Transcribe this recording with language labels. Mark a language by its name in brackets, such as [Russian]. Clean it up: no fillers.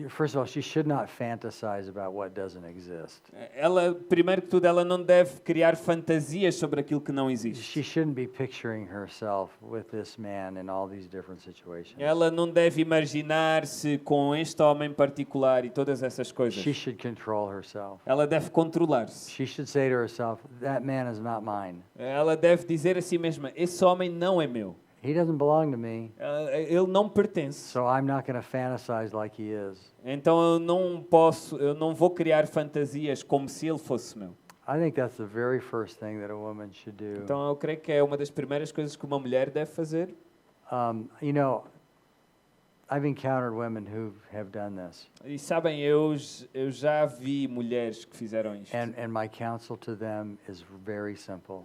[English] First of all, she should not fantasize about what doesn't exist. [Portuguese] Ela, primeiro que tudo, ela não deve criar fantasias sobre aquilo que não existe. [English] She shouldn't be picturing herself with this man in all these different situations. [Portuguese] Ela não deve imaginar-se com este homem particular e todas essas coisas. [English] She should control herself. [Portuguese] Ela deve controlar-se. [English] She should say to herself, that man is not mine. [Portuguese] Ela deve dizer a si mesma: esse homem não é meu. [English] He doesn't belong to me, [Portuguese] Ele não me pertence. [English] so I'm not going to fantasize like he is. [Portuguese] Então eu não vou criar fantasias como se ele fosse meu. [English] I think that's the very first thing that a woman should do. [Portuguese] Então eu creio que é uma das primeiras coisas que uma mulher deve fazer. [English] You know, I've encountered women who have done this, [Portuguese] E sabem, eu já vi mulheres que fizeram isto. [English] and my counsel to them is very simple.